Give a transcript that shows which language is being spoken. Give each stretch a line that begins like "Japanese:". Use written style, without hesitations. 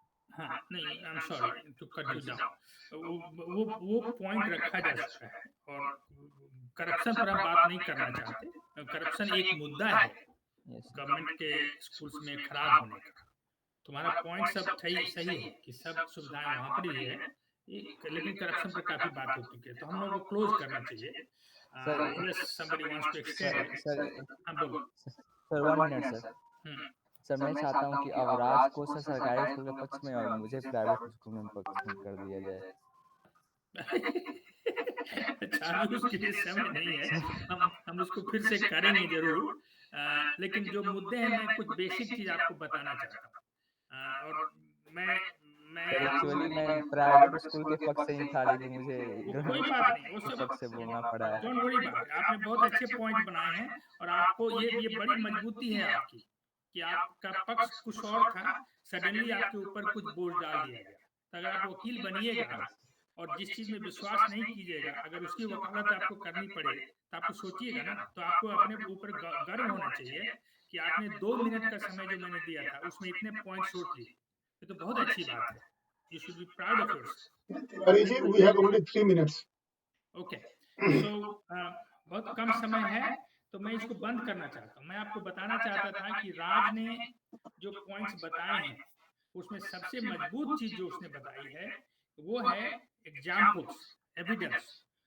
Hindi: हाँ, नहीं,
English: I am sorry to cut you down.
Hindi: वो पॉइंट रखा जा चुका है और करप्शन पर हम बात नहीं करना चाहते। करप्शन एक मुद्दा है गवर्नमेंट के स्कूल्स में खराब होने का। तुम्हारा पॉइंट सब सही है कि सब सुविधाएं वहां पर ही है, लेकिन करप्शन पर काफी बात हो चुकी है, तो हम लोग को क्लोज करना चाहिए।
English: unless somebody wants to extend it।
Hindi: हाँ, बोलो। Sir 1 minute sir. सर मैं चाहता हूँ कि अब राज को सर सरकारी स्कूल के पक्ष में और मुझे प्राइवेट स्कूल में पक्ष में कर दिया जाए। अच्छा, अभी उसके लिए समय नहीं है। हम उसको फिर से करेंगे जरूर। लेकिन जो मुद्दे हैं, मैं कुछ बेसिक चीज आपको बताना चाहता हूँ। और मैं सर आपको एक्चुअली मैं प्राइवेट स्कूल के पक्ष से ही था, लेकिन मुझे वो कोई बात नहीं, वो के सब पक्ष से बोलना पड़ा है।
English: don't worry
Hindi: बात है। आपने बहुत अच्छे पॉइंट बनाए हैं और आपको ये बड़ी मजबूती है आपकी कि आपका पक्ष कुछ और था, सडनली आपके ऊपर कुछ बोझ डाल दिया गया। तो अगर आप वकील बनिएगा और जिस चीज में विश्वास नहीं कीजिएगा, अगर उसकी वकालत आपको करनी पड़े तो आपको सोचिएगा ना, तो आपको अपने ऊपर गर्व होना चाहिए कि आपने 2 मिनट का समय जो मैंने दिया था उसमें इतने पॉइंट सोच लिए। ये तो बहुत अच्छी बात है।
English: You should be proud of yourself. Tiwari ji, we have only 3 minutes.
Hindi: Okay, सो बहुत कम समय है, तो मैं इसको बंद करना चाहता हूँ। मैं आपको बताना चाहता था कि राज ने जो पॉइंट्स बताए हैं उसमें सबसे मजबूत चीज जो उसने बताई है वो है एग्जाम्पल्स, एविडेंस।